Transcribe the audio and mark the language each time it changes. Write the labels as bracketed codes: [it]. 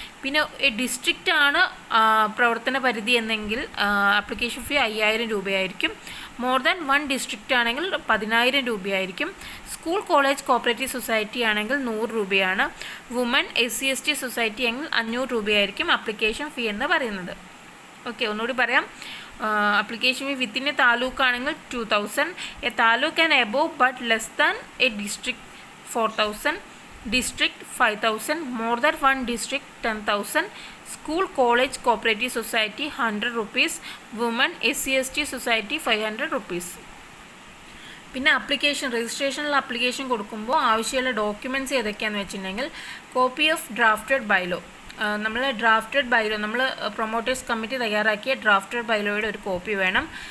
[ml] പിന്നെ ഡിസ്ട്രിക്റ്റ് ആണ് പ്രവർത്തന പരിധി എന്നെങ്കിൽ ആപ്ലിക്കേഷൻ ഫീ 5000 രൂപയായിരിക്കും. മോർ ദാൻ 1 ഡിസ്ട്രിക്റ്റ് ആണെങ്കിൽ 10000 രൂപയായിരിക്കും. സ്കൂൾ കോളേജ് കോപ്പറേറ്റീവ് സൊസൈറ്റി ആണെങ്കിൽ 100 രൂപയാണ്. വുമൺ SC/ST സൊസൈറ്റി ആണെങ്കിൽ 500 രൂപയായിരിക്കും ആപ്ലിക്കേഷൻ ഫീ എന്ന് പറയുന്നത്. ഓക്കെ, ഒന്നുകൂടി പറയാം. [en] application fee within a taluk ആണെങ്കിൽ 2000, a taluk and above but less than a district 4000, district 5000, more than one district 10,000, school college cooperative society 100 rupees, women SC/ST society 500 rupees. [ml] പിന്നെ application രജിസ്ട്രേഷനിൽ application കൊടുക്കുമ്പോൾ ആവശ്യമുള്ള documents ഏതൊക്കെയാണെന്ന് വെച്ചിട്ടുണ്ടെങ്കിൽ copy of drafted bylaw, നമ്മൾ drafted bylaw നമ്മൾ promoters committee തയ്യാറാക്കിയ drafted ബൈലോയുടെ ഒരു copy വേണം.